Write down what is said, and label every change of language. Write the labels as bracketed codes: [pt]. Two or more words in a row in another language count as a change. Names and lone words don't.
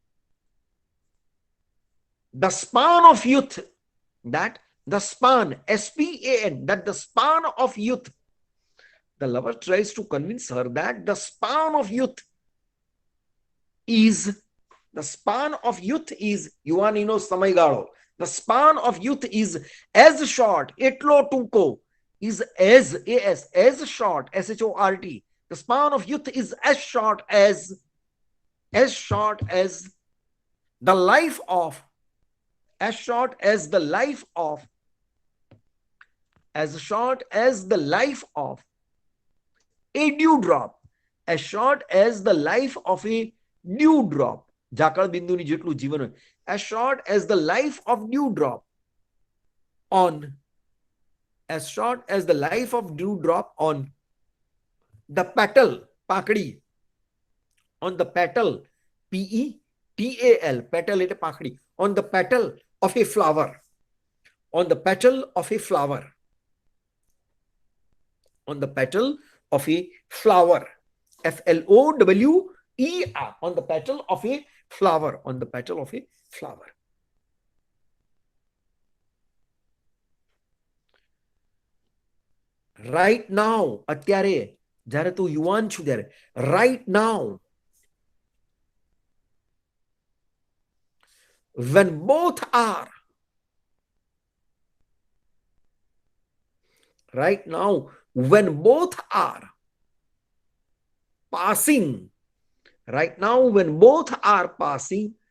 [en] the span of youth, that the span, SPAN, that the span of youth, the lover tries to convince her that the span of youth is, the span of youth is, [gu] યુવાનીનો સમયગાળો, [en] the span of youth is as short, [gu] એટલો ટૂંકો, [en] is as short, SHORT, the span of youth is as short as the life of, as short as the life of, as short as the life of a dewdrop, as short as the life of a dewdrop, [gu] ઝાકળ બિંદુની જેટલું જીવન હોય, [en] as short as the life of dewdrop on, as short as the life of dewdrop on the petal, પાકડી, on the petal, PETAL, petal એટલે પાકડી, on the petal of a flower, on the petal of a flower, on the petal of a flower, FLOWER, on the petal of a flower, on the petal of a flower. Right now, [gu] અત્યારે જ્યારે તું યુવાન છું ત્યારે, [en] right now, when both are, right now, when both are passing, right now, when both are passing,